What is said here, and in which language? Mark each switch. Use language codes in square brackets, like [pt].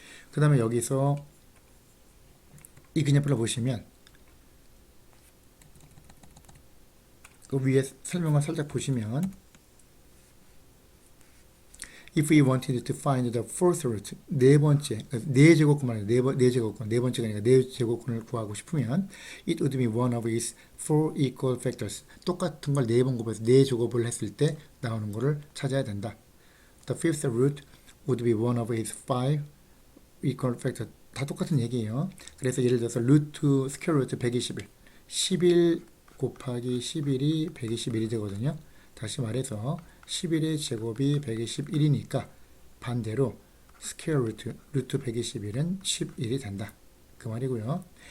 [ko] 그 다음에 여기서 이 그래프를 보시면 그 위에 설명을 살짝 보시면 [en] If we wanted to find the fourth root, [ko] 네 번째, 네 제곱근 말이에요. 네 제곱근, 네 번째가 아니라 네 제곱근을 구하고 싶으면 [en] it would be one of its four equal factors. [ko] 똑같은 걸 네 번 곱해서 네 제곱을 했을 때 나오는 거를 찾아야 된다. [en] The fifth root would be one of its five equal factors. [ko] 다 똑같은 얘기예요. 그래서 예를 들어서 루트 스퀘어 루트 121, 11 곱하기 11이 121이 되거든요. 다시 말해서 11의 제곱이 121이니까 반대로 스퀘어 루트 121은 11이 된다. 그 말이고요.